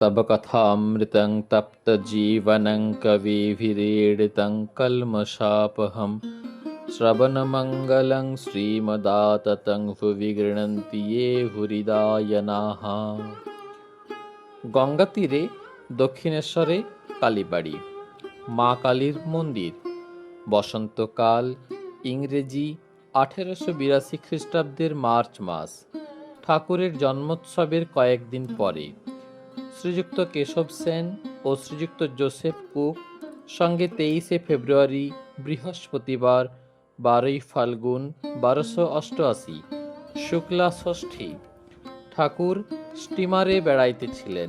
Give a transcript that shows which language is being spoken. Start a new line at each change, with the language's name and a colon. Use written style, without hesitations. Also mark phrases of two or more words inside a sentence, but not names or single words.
Sanskrit: तब कथामृतं तप्तजीवनं कविभिरीडितं कल्मषापहं श्रवणमङ्गलं श्रीमदाततं भुवि गृह्णन्ति ये हृदयानाः।
Bangla: গঙ্গা তীরে দক্ষিণেশ্বরে কালীবাড়ি, মা কালীর মন্দির। বসন্তকাল, ইংরেজি 1882 খ্রিস্টাব্দের মার্চ মাস। ঠাকুরের জন্মোৎসবের কয়েকদিন পরে শ্রীযুক্ত কেশব সেন ও শ্রীযুক্ত জোসেফ কুক সঙ্গে 23শে ফেব্রুয়ারি বৃহস্পতিবার 12ই ফাল্গুন 1288 শুক্লা ষষ্ঠী ঠাকুর স্টিমারে বেড়াইতেছিলেন।